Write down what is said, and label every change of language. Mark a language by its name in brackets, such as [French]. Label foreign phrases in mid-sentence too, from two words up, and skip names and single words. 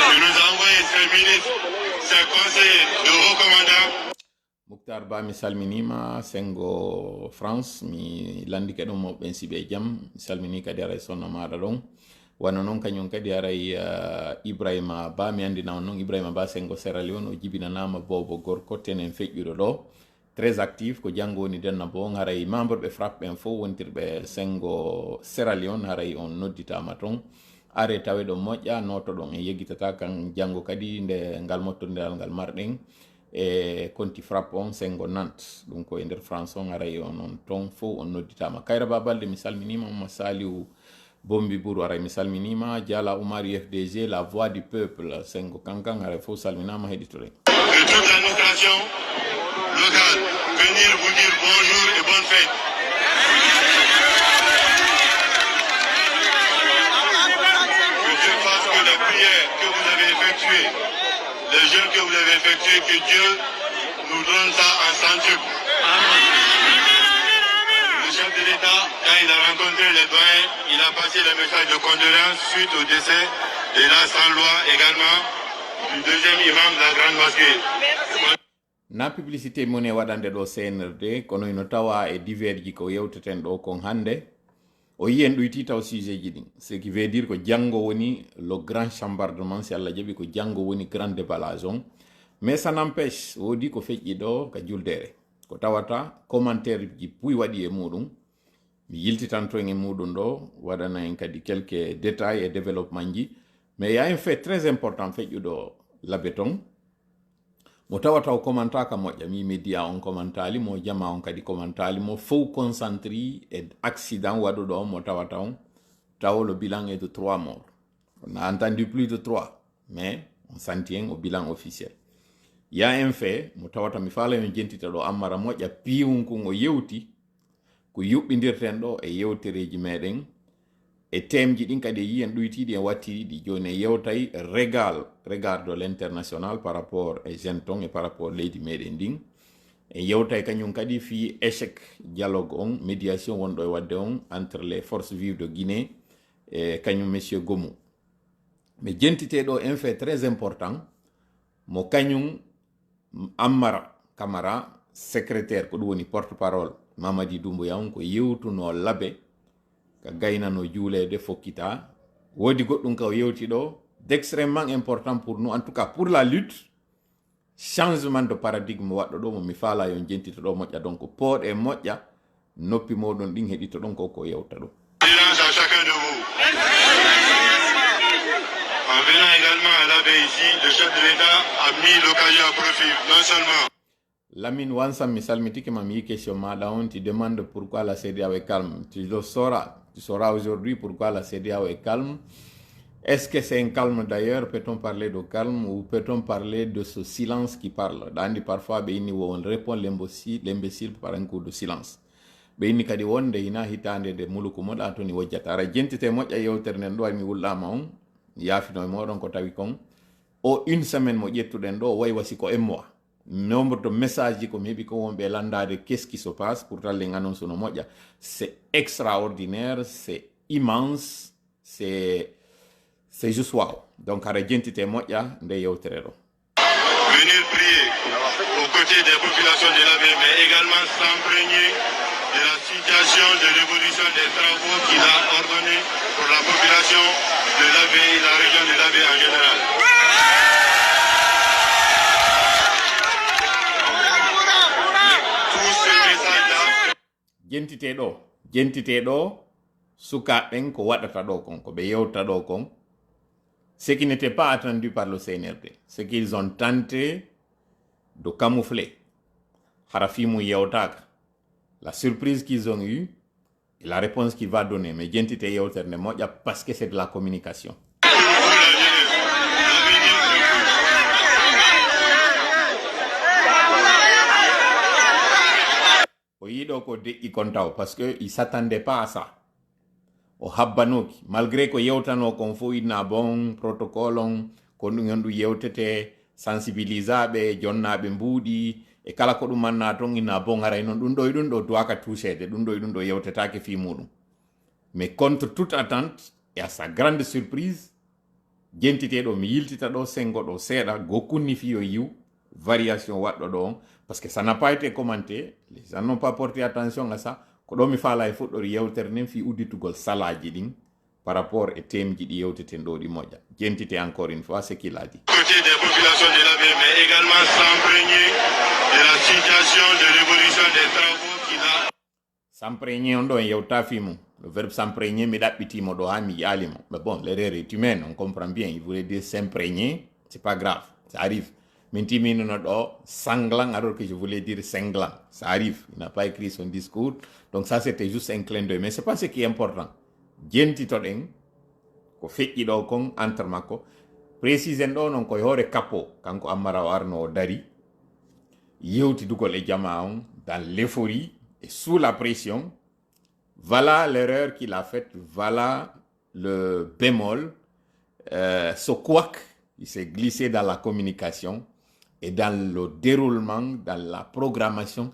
[Fula] Mouktar Ba mi salminima, Sengo France mi landike ɗon mo ɓen siɓe jam mi salmini kadi aray sonna maɗa ɗon wano noon kañum kadi aray Ibrahima Ba mi andina on noon Ibrahima Ba Sengo Sierra Leone o jibinanama bobo gorko tenen feƴƴuɗo ɗo [French] très actif [Fula] ko janggo woni denna bo haray membre ɓe frappe ɓen fof wontirɓe Sengo Sierra Leone haray on nodditama toon are tawe ɗon moƴƴa noto ɗon e yeggitata kan janggo kadi nde ngal mottodiral ngal marɗen e konti frappe on Sengo Nantes ɗum ko e nder France on aray on on ton fof on nodditama. Kayra Babalde mi salminima, Mama Saliou Bombi Bourou aray mi salminima, Diala Oumar UFDG [French] la voix du peuple [Fula] Sengo Kankan aray fof salminama heɗitore. [French] De toute l'administration locale venir vous dire bonjour et bonne fête. Que Dieu fasse que les prières que vous avez effectuées, les jeûnes que vous avez effectués, que Dieu nous donne ça en centuple. Le chef de l'État, quand il a rencontré les doyens, il a passé le message de condoléances suite au décès de la sans-loi également du deuxième imam de la grande mosquée. [Fula] Na publicité mone waɗande ɗo CNRD kono ino tawa e divers ji ko yewteten ɗo kon hande o yiyen ɗoyti taw sujet ji ɗin, [French] ce qui veut dire [Fula] ko janggo woni [French] le grand chambardement [Fula] si Allah jaɓi ko janggo woni [French] grand déballage [Fula] on. [French] Mais ça n'empêche [Fula] wodi ko feƴƴi ɗo ka juldere ko tawata commentaire ji puy waɗi e muɗum mi yiltitan to e muɗum ɗo waɗana en kadi [French] quelques détails et développement [Fula] ji. [French] Mais il y a un fait très important [Fula] feƴƴuɗo labe ton mo tawata o commentaka moƴƴa mi média on commentali mo jama on kadi commentali mo fof concentré e accident waɗuɗo on mo tawata on taw [French] le bilan est de 3 morts. On a entendu plus de 3 mais on sentien au bilan officiel. Il y a un fait [Fula] mo tawata mi faala yon jentita ɗo ammara moƴƴa piwum kon o yewti ko yuɓɓidirten ɗo e yewtereji meɗen e temji ɗin kadi yiyen ɗoytiɗi en wattiɗi joni yewtay [French] regard de l'international par rapport [Fula] e genton [French] et par rapport [Fula] leydi meɗen ndin en yewtay kañum kadi fi [French] échec dialogue [Fula] on médiation wonɗo e wadde on [French] entre les forces vives de Guinée [Fula] e kañum monsieur Gomu. Mais jentiteɗo [French] un fait très important [Fula] mo kañum Ammara Camara secrétaire ko ɗum woni [French] porte parole [Fula] Mamadi Doumbouya on ko yewtuno labe ka gaynano juulede fokkita wodi goɗɗum ka o yewti ɗo [French] d'extrêmement important pour nous en tout cas pour la lutte changement de paradigme [Fula] waɗɗo ɗo mo mi faala yon jentita ɗo moƴƴa donc pooɗe moƴƴa noppi moɗon ɗin heɗito ɗon ko yewta ɗo. [French] Silence à chacun de vous. En venant également à l'abbé ici, le chef de l'État a mis l'occasion à profit, non seulement. [Fula] Lamine Wansam mi salmitiki ma mi yi question maɗa on, [French] tu demandes pourquoi la CEDEAO est calme. Tu sauras aujourd'hui pourquoi la CEDEAO est calme. Est-ce que c'est un calme d'ailleurs? Peut-on parler de calme ou peut-on parler de ce silence qui parle? Dandi parfois on répond l'imbécile par un coup de silence. [Fula] Ɓeyni kadi wonde hina hitande de muluku moɗa to ni wojjata ara jentite moƴƴa yewtere nden ɗo mi wulɗama on yaafino e moɗon ko tawi kon o [French] une semaine [Fula] mo ƴettuɗen ɗo way wasi ko [French] un mois nombre de message [Fula] ji komi heeɓi ko wonɓe landade [French] qu'est-ce qui se passe pour [Fula] talle annonce no moƴƴa [French] c'est extraordinaire, c'est immense, c'est juste wow. [Fula] Donc ara jentite moƴƴa nde yewtere ɗo. [French] Venir prier aux côtés des populations de l'Abbé, mais également s'imprégner de la situation de l'évolution des travaux qu'il a ordonné pour la population de l'Abbé et la région de l'Abbé en général. Tous ces messages-là. [Fula] Jentite ɗo sukaɓen ko waɗata ɗo kon ko ɓe yewta ɗo kon [French] ce qui n'était pas attendu par le CNRD, ce qu'ils ont tenté de camoufler [Fula] harafimu yewtaka. [French] La surprise qu'ils ont eue et la réponse qu'il va donner. Mais [Fula] jentite yewtere ne moƴƴa [French] parce que c'est de la communication. [Fula] O yiɗo ko deƴƴi kon taw [French] parce que il s'attendait pas à ça. [Fula] O habbanoki malgré ko yewtano kon fo inna [French] bon protocole [Fula] on ko ɗum yon ɗum yewtete sensibilisaɓe jonnaɓe mbuuɗi e kala ko ɗum manna ton ina bon haray noon ɗum ɗo duwaka touchede ɗum ɗo yewtetake fi muɗum. [French] Mais contre toute attente et à sa grande surprise [Fula] jentiteɗo mi yiltita ɗo sengo ɗo seeɗa gokkunni fi yo yiw variation waɗɗo ɗo on [French] parce que ça n'a pas été commenté, les gens n'ont pas porté attention à ça. [Fula] Ko ɗo mi faala e fuɗɗori yewtere nden fi udditugol salaji ɗin [French] par rapport [Fula] e temji ɗi yewteten ɗo ɗi moƴƴa. [French] Jentite encore une fois ce qu'il a dit. Côté des populations de l'Abbé, mais également s'imprégner de la situation de l'évolution des travaux qu'il a. [Fula] S'imprégner on ɗo en yewta fi mum. [French] Le verbe s'imprégner [Fula] mi ɗaɓɓitimo ɗo ha mi yaalimo. [French] Mais bon, l'erreur est humaine, on comprend bien. Il voulait dire s'imprégner, c'est pas grave, ça arrive. [Fula] Min timinono ɗo [French] sanglant alors que je voulais dire cinglant. Ça arrive, il n'a pas écrit son discours. Donc ça c'était juste un clin d'œil. Mais c'est pas ce qui est important. [Fula] Jentitoɗen ko feƴƴi ɗo kon entre makko précisen ɗo noon koye hoore capot kanko Ammara o arno o dari yewtidugol e jama on [French] dans l'euphorie et sous la pression. Voilà l'erreur qu'il a faite, voilà le bémol, ce couac, il s'est glissé dans la communication et dans le déroulement, dans la programmation.